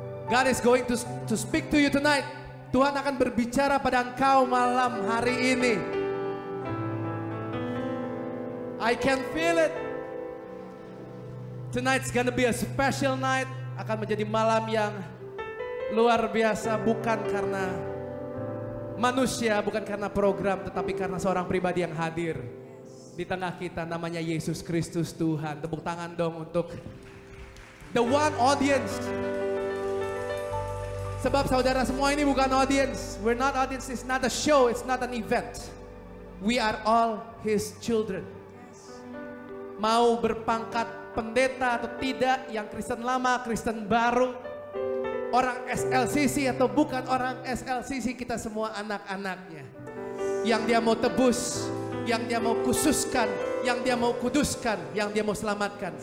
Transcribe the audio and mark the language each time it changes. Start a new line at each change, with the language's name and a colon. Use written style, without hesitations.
English: God is going to speak to you tonight.
Indonesian: Tuhan akan berbicara pada engkau malam hari ini.
English: I can feel it. Tonight's gonna be a special night.
Indonesian: Akan menjadi malam yang luar biasa, bukan karena manusia, bukan karena program, tetapi karena seorang pribadi yang hadir di tengah kita, namanya Yesus Kristus Tuhan. Tepuk tangan dong untuk
English: the one audience.
Indonesian: Sebab saudara semua ini bukan audience.
English: We're not audience, it's not a show, it's not an event. We are all His children.
Indonesian: Mau berpangkat pendeta atau tidak, yang Kristen lama, Kristen baru, orang SLCC atau bukan orang SLCC, kita semua anak-anaknya. Yang dia mau tebus, yang dia mau khususkan, yang dia mau kuduskan, yang dia mau selamatkan.